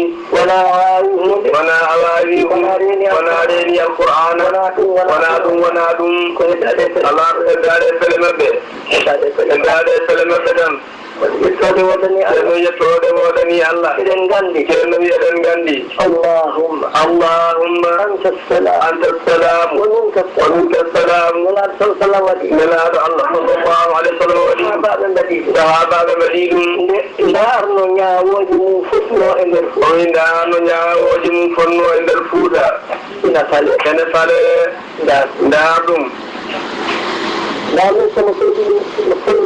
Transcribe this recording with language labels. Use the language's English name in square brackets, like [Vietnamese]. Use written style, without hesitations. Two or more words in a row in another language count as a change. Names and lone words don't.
[Fula] wona awawi wona reeni alqur'ana wona ɗum ko heddade ala ko heddade e fele maɓɓe tan yettode wodani Allah eɗen gandi ceerno wi eɗen gandi [Arabic] اللهم أنت السلام ومنك السلام [Fula] sallam waɗi nelaɗo Allah [Arabic] صلى الله عليه وسلم [Fula] waɗi sahabaɓe mbaɗi ɗum nda arno ñawoji mum fotno e nder o wi nda arno ñawoji mum fonno e nder Fuuta ene fale ndar ɗum nami sono fonno